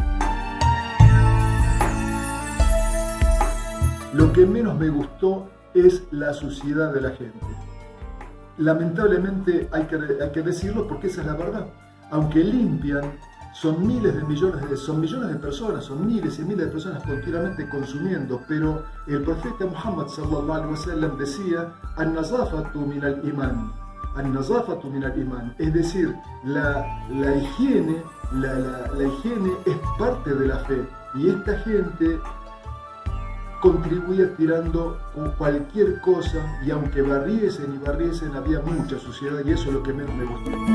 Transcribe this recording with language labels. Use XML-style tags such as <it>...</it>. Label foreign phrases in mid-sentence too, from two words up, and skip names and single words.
<es>Lo que menos me gustó es la suciedad de la gente. Lamentablemente hay que decirlo, porque esa es la verdad. Aunque limpian, son millones de personas, son miles y miles de personas continuamente consumiendo, pero el profeta Muhammad</es> <ar>صلى الله عليه وسلم</ar> <es>decía:</es> <ar>"النظافة من الإيمان". النظافة من الإيمان,</ar> <es>es decir, la higiene es parte de la fe, y esta gente contribuía tirando con cualquier cosa, y aunque barriesen y barriesen, había mucha suciedad, y eso es lo que menos me gustó.</es>